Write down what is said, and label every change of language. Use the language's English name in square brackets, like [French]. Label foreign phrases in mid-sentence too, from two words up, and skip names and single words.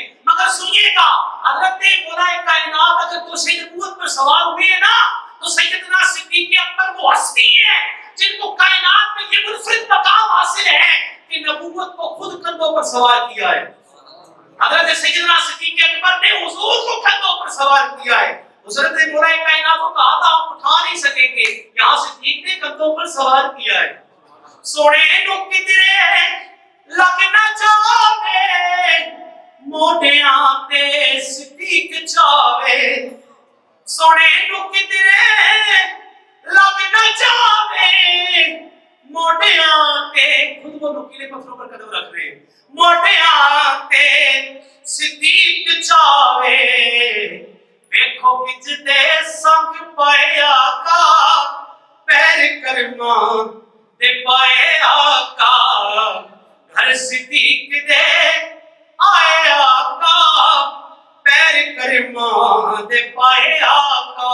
[Urdu] مگر سنیے گا حضرت مولا کائنات اگر تو سے نبوت پر سوار ہوئے ہیں نا تو سیدنا صدیق اکبر وہ ہستی ہیں جن کو کائنات میں یہ منفرد مقام حاصل ہے کہ نبوت کو خود کندھوں پر سوار کیا ہے۔ حضرت سیدنا صدیق اکبر نے حضور کو کندھوں پر سوار کیا ہے۔ حضرت مولا کائنات کو کہا تھا آپ اٹھا نہیں سکیں گے، یہاں صدیق نے کندھوں پر سوار کیا ہے۔ [Punjabi] سونے نو کدرے لگ نہ جاوے موڈیاں تے صدیق چاوے، سونے نو کدرے لگ نہ جاوے موڈیاں تے، [Urdu] خود وہ نکیلے پتھروں پر قدم رکھ رہے ہیں، [Punjabi] موڈیاں تے صدیق چاوے، ویکھو کچھ دے سنگ پائے آقا پیر کرما دے پائے آقا، گھر صدیق دے آئے آقا پیر کرما دے پائے آقا۔